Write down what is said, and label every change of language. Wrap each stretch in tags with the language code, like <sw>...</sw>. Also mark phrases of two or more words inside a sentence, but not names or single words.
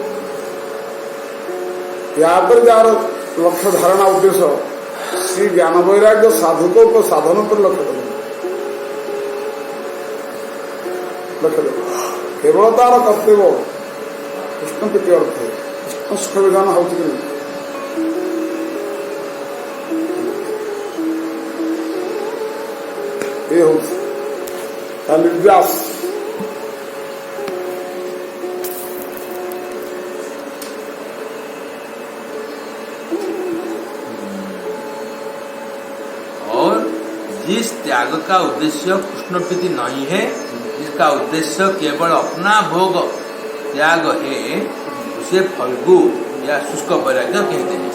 <or>ୟା ଉପରେ ଯାହାର ଲକ୍ଷ୍ୟ ଧାରଣା ଉଦ୍ଦେଶ୍ୟ ଶ୍ରୀ ଜ୍ଞାନ ବୈରାଗ୍ୟ ସାଧୁକ ସାଧନ ଉପରେ ଲକ୍ଷ୍ୟ ଦେବ କେବଳ ତାର କର୍ତ୍ତବ୍ୟ କୃଷ୍ଣ ପ୍ରୀତି ଅର୍ଥ କୃଷ୍ଣ ସୁଖ ବିଧାନ ହଉଛି କି ନାହିଁ ଏ ହଉଛି ତା ନିର୍ଯାସ</or> <hi>और जिस त्याग का उद्देश्य कृष्ण प्रीति नहीं है, जिसका उद्देश्य केवल अपना भोग त्याग है, उसे फल्गु या शुष्क वैराग्य कहते हैं।</hi>